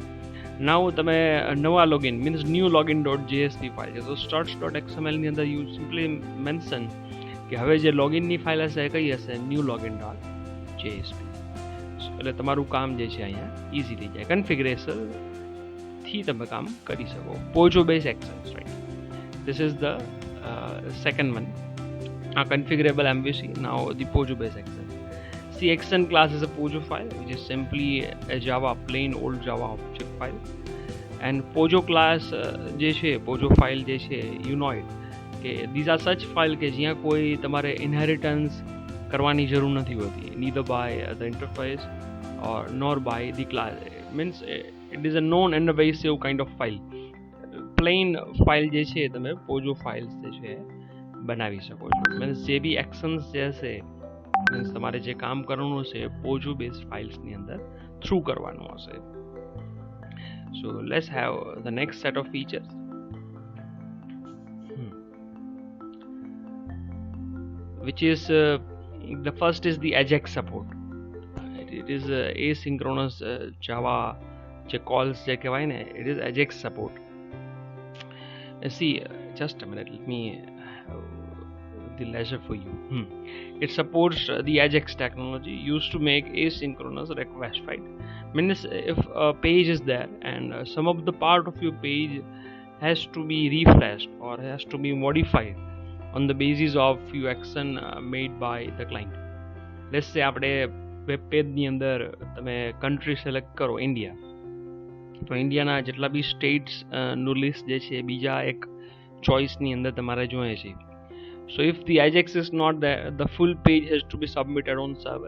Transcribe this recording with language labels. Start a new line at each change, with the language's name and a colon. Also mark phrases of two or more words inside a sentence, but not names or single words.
Gujarati: નાવ તમે નવા લોગિન
English: means new login dot JSP
Gujarati: ફાઇલ છે, તો struts.xml ની અંદર
English: you simply mention
Gujarati: કે હવે જે લોગિનની ફાઇલ હશે એ કઈ હશે,
English: new login dot JSP.
Gujarati: એટલે તમારું કામ જે છે અહીંયા ઇઝી થઈ જાય. કન્ફિગરેશન થી તમે કામ કરી શકો.
English: POJO based actions, right? This is the second one. Configurable MVC. Now the POJO based action. See, action class is a POJO file, which is simply a Java plain old Java object file. And POJO class
Gujarati: જે છે
English: POJO file
Gujarati: જે છે,
English: you know it કે these are such file કે જ્યાં કોઈ તમારે inheritance કરવાની જરૂર નથી હોતી, neither by the interface or nor by the class. Means it is a non-invasive kind of file. Plain file
Gujarati: જે છે તમે
English: POJO files
Gujarati: જે છે બનાવી શકો છો. મીન્સ જે બી એક્શન્સ જે હશે, મીન્સ તમારે જે કામ કરવાનું હશે
English: POJO based files
Gujarati: ની અંદર થ્રુ કરવાનું હશે.
English: So let's have the next set of features. Which is the first is the AJAX support. It is asynchronous Java જે calls
Gujarati: જે કહેવાય ને,
English: it is AJAX support. See, just a minute, let me have the leisure for you. It supports the AJAX technology used to make asynchronous request, right? Means if a page is there and some of the part of your page has to be refreshed or has to be modified on the basis of few action made by the client. Let's say
Gujarati: આપણે વેબ પેજની અંદર તમે કન્ટ્રી સિલેક્ટ કરો ઇન્ડિયા, તો ઇન્ડિયાના જેટલા બી સ્ટેટ્સનું લિસ્ટ જે છે બીજા એક ચોઇસની અંદર તમારે જોઈએ છે.
English: so if the AJAX is not the full page has to be submitted on server.